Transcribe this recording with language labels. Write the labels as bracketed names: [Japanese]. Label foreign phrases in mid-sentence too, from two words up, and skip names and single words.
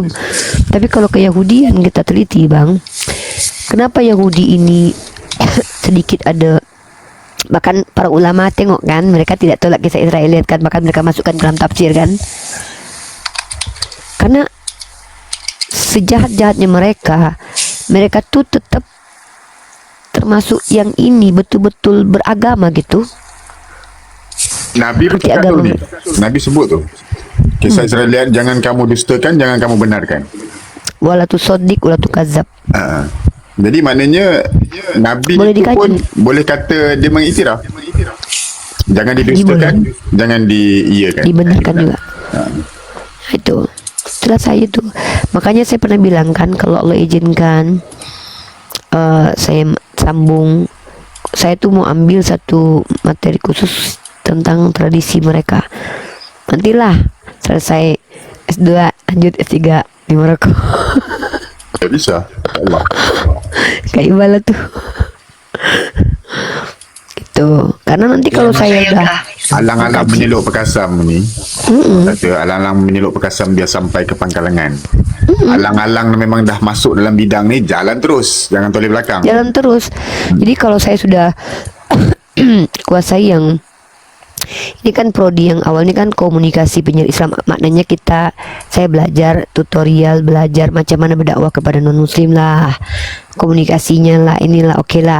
[Malay] Tapi kalau keyahudian kita teliti bang, kenapa Yahudi ini sedikit ada, bahkan para ulama tengok kan, mereka tidak tolak kisah Israel kan, bahkan mereka masukkan dalam tafsir kan, karena sejahat-jahatnya mereka tuh tetap termasuk yang ini betul-betul beragama gitu. Nabi bercakap tu ni. Nabi sebut tu. Kisah Israeliat, jangan kamu dustakan, jangan kamu benarkan. [Arabic] ولا تصدقوا ولا تكذبوا. [Malay] Jadi maknanya Nabi Boleh itu pun dikaji. boleh kata dia mengiktiraf. Jangan didustakan, jangan diiyakan. Dibenarkan juga. Itu. Itulah saya tuh. Makanya saya pernah bilang kan, kalau Allah izinkan saya sambung, saya tuh mau ambil satu materi khusus tentang tradisi mereka. Nantilah selesai S2 lanjut S3 di Maroko. Tak bisa. Allah. Kayak Ibala tuh. Gitu. Karena nanti kalau saya udah Alang-alang menyeluk Perkasam ni. Kata alang-alang menyeluk Perkasam dia sampai ke Pangkalangan. Alang-alang memang dah masuk dalam bidang ni, jalan terus, jangan toleh belakang. jalan terus. Jadi kalau saya sudah kuasai yang ini kan prodi yang awal ini kan komunikasi penyiar Islam, maknanya saya belajar tutorial, belajar macam mana berdakwah kepada non muslim lah, komunikasinya lah, inilah oke lah.